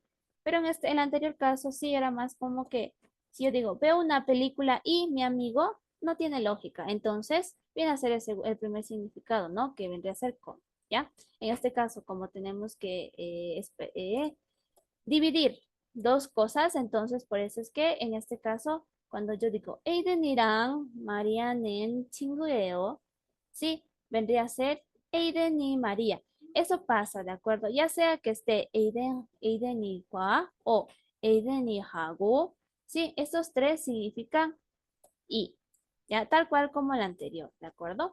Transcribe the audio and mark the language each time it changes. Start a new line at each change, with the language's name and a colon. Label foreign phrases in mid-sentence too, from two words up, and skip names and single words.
Spanish: Pero en el anterior caso sí era más como que, si yo digo, veo una película y mi amigo, no tiene lógica. Entonces, viene a ser el primer significado, ¿no? Que vendría a ser con, ¿ya? En este caso, como tenemos que dividir dos cosas, entonces por eso es que en este caso, cuando yo digo
Korean: Aiden이랑 마리아는 친구예요,
Spanish: sí, vendría a ser Aiden y María. Eso pasa, ¿de acuerdo? Ya sea que esté Aiden이과 o Aiden이하고, sí, estos tres significan y, ya tal cual como el anterior, ¿de acuerdo?